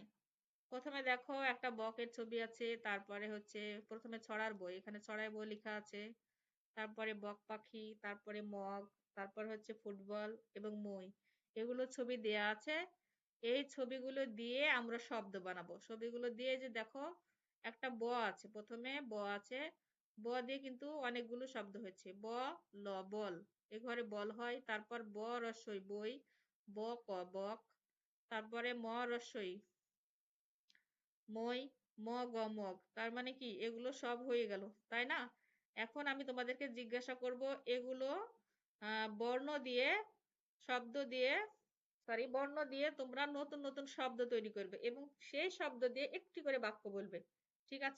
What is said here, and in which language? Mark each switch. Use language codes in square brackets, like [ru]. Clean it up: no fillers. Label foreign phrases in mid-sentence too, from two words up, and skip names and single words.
[bn] প্রথমে দেখো একটা বকের ছবি আছে, তারপরে হচ্ছে প্রথমে ছড়ার বই, এখানে ছড়ার বই লেখা আছে, তারপরে বক পাখি, তারপরে মগ, তারপর হচ্ছে ফুটবল এবং মই, এগুলো ছবি দেয়া আছে। এই ছবিগুলো দিয়ে আমরা শব্দ বানাবো। ছবিগুলো দিয়ে যে দেখো একটা ব আছে, প্রথমে ব আছে, ব দিয়ে কিন্তু অনেকগুলো শব্দ হয়েছে, ব ল বল, এ ঘরে বল হয়। তারপর ব রস্বই বই, ব ক বক, তারপরে ম রস্বই মই, ম গ মগ, তার মানে কি এগুলো সব হয়ে গেল, তাই না? এখন আমি তোমাদেরকে জিজ্ঞাসা করব, এগুলো বর্ণ দিয়ে শব্দ দিয়ে বর্ণ দিয়ে তোমরা নতুন নতুন শব্দ তৈরি করবে এবং সেই শব্দ দিয়ে একটি করে বাক্য বলবে, ঠিক আছে।